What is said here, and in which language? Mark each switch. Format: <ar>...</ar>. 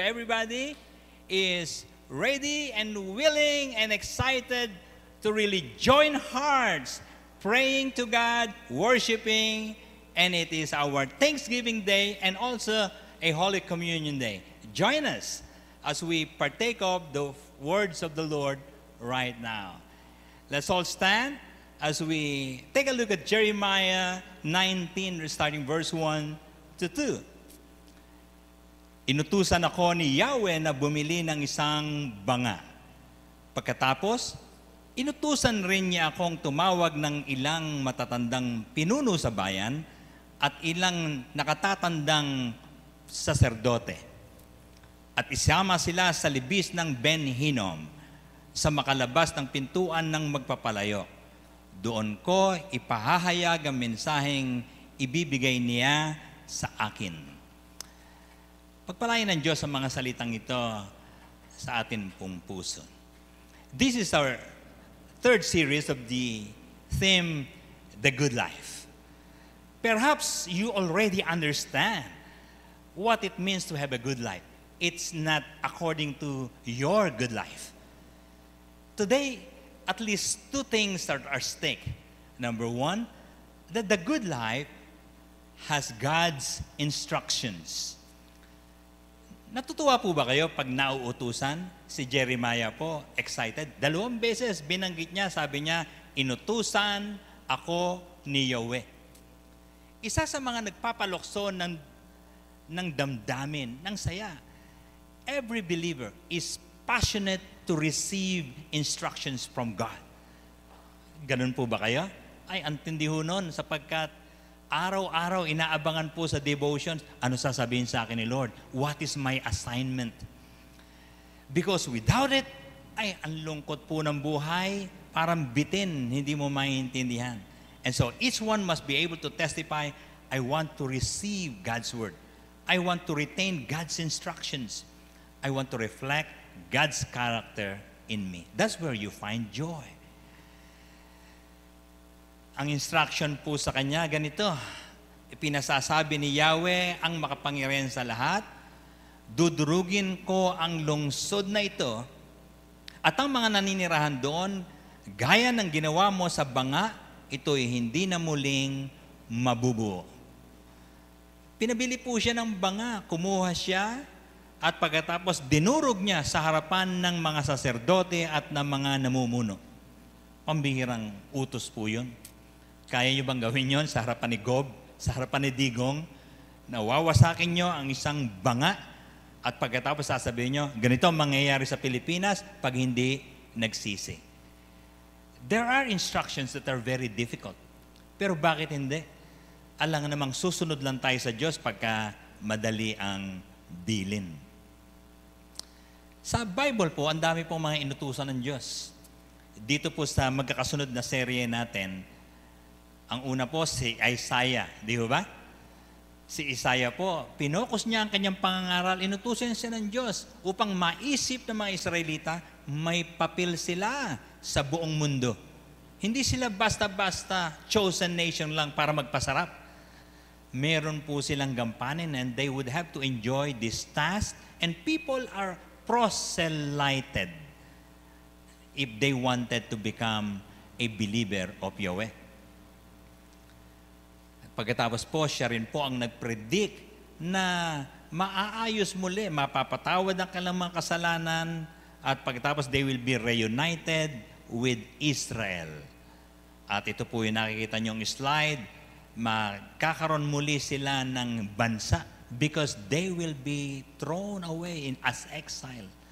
<en>Everybody is ready and willing and excited to really join hearts, praying to God, worshiping, and it is our Thanksgiving Day and also a Holy Communion Day. Join us as we partake of the words of the Lord right now. Let's all stand as we take a look at Jeremiah 19, starting verse 1 to 2.</en> <tl>Inutusan ako ni Yahweh na bumili ng isang banga. Pagkatapos, inutusan rin niya akong tumawag ng ilang matatandang pinuno sa bayan at ilang nakatatandang saserdote. At isama sila sa libis ng Ben Hinnom sa makalabas ng pintuan ng magpapalayo. Doon ko ipahahayag ang mensaheng ibibigay niya sa akin. Pagpalain ng Diyos ang mga salitang ito sa atin pong puso.</tl> <en>This is our third series of the theme, The Good Life. Perhaps you already understand what it means to have a good life. It's not according to your good life. Today, at least two things are at stake. Number one, that the good life has God's instructions.</en> <tl>Natutuwa po ba kayo pag nauutusan? Si Jeremiah po, excited. 2 beses binanggit niya, sabi niya, inutusan ako ni Yahweh. Isa sa mga nagpapalokso ng damdamin, ng saya.</tl> <en>Every believer is passionate to receive instructions from God.</en> <tl>Ganun po ba kayo? Ay, antindi ho nun sapagkat araw-araw inaabangan po sa devotions, ano sasabihin sa akin ni Lord?</tl> <en>What is my assignment? Because without it,</en> <tl>ay, ang lungkot po ng buhay, parang bitin, hindi mo maintindihan.</tl> <en>And so each one must be able to testify, I want to receive God's word. I want to retain God's instructions. I want to reflect God's character in me. That's where you find joy.</en> <tl>Ang instruction po sa kanya, ganito. Ipinasasabi ni Yahweh ang makapangyarihan sa lahat, dudurugin ko ang lungsod na ito, at ang mga naninirahan doon, gaya ng ginawa mo sa banga, ito'y hindi na muling mabubuo. Pinabili po siya ng banga, kumuha siya, at pagkatapos dinurog niya sa harapan ng mga saserdote at ng mga namumuno. Pambihirang utos po yun. Kaya niyo bang gawin yun sa harapan ni Gob, sa harapan ni Digong, na wawasakin niyo ang isang banga at pagkatapos sasabihin niyo, ganito ang mangyayari sa Pilipinas pag hindi nagsisi. There are instructions that are very difficult. Pero bakit hindi? Alang namang susunod lang tayo sa Diyos pagka madali ang bilin. Sa Bible po, ang dami pong mga inutusan ng Diyos. Dito po sa magkakasunod na serye natin, ang una po si Isaiah, di ba? Si Isaiah po, pinokus niya ang kanyang pangangaral, inutusan siya ng Diyos upang maisip ng mga Israelita, may papel sila sa buong mundo. Hindi sila basta-basta chosen nation lang para magpasarap. Meron po silang gampanin</tl> <en>and they would have to enjoy this task, and people are proselyted if they wanted to become a believer of Yahweh.</en> <tl>Pagkatapos po, siya rin po ang nag-predict na maaayos muli, mapapatawad ang kanilang mga kasalanan, at pagkatapos</tl> <en>they will be reunited with Israel.</en> <tl>At ito po yung nakikita niyong slide, magkakaroon muli sila ng bansa</tl> <en>because they will be thrown away as exile.</en>